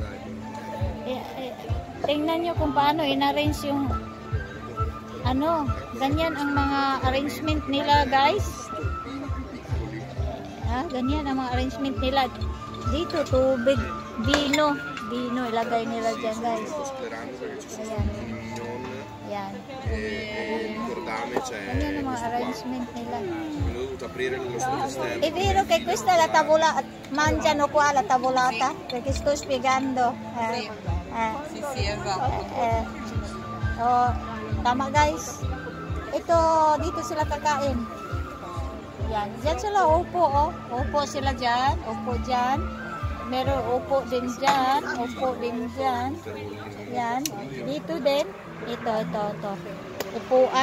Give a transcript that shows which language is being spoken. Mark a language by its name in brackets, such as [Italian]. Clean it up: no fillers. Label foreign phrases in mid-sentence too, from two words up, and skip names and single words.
[Filipino] Tingnan nyo kung paano in-arrange yung ganyan ang mga arrangement nila guys. Ganyan ang mga arrangement nila. Dito, tubig, vino ilagay nila dyan guys. Ayan. Ganyan ang mga arrangement nila. [Italian] È vero che questa è la tavolata, mangiano qua la tavolata? Perché sto spiegando. Sì, esatto. [Filipino] Tama guys. Ito, dito sila kakain. Yan. Diyan sila upo, oh. Upo sila dyan. Upo dyan. Meron upo din dyan. Upo din dyan. Yan. Dito din. Ito. Upuan.